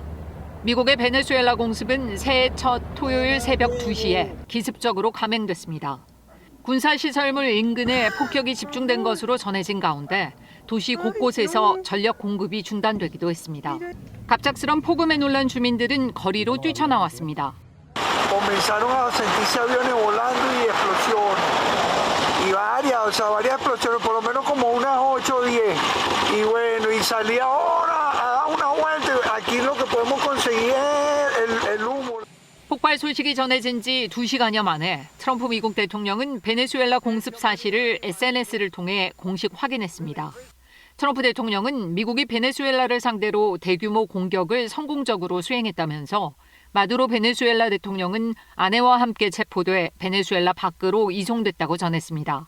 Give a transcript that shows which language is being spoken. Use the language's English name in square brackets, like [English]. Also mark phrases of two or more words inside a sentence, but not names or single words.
[Korean] 미국의 베네수엘라 공습은 새해 첫 토요일 새벽 2시에 기습적으로 감행됐습니다. 군사시설물 인근에 폭격이 집중된 것으로 전해진 가운데 도시 곳곳에서 전력 공급이 중단되기도 했습니다. 갑작스런 폭음에 놀란 주민들은 거리로 뛰쳐나왔습니다. [Spanish] Comenzaron a sentirse aviones volando y explosiones. Y varias explosiones, por lo menos como unas 8 o 10. Y bueno, y salí ahora a dar una vuelta. Aquí lo que podemos conseguir es el humo. [Korean] 폭발 소식이 전해진 지 2시간여 만에 트럼프 미국 대통령은 베네수엘라 공습 사실을 SNS를 통해 공식 확인했습니다. 트럼프 대통령은 미국이 베네수엘라를 상대로 대규모 공격을 성공적으로 수행했다면서 마두로 베네수엘라 대통령은 아내와 함께 체포돼 베네수엘라 밖으로 이송됐다고 전했습니다.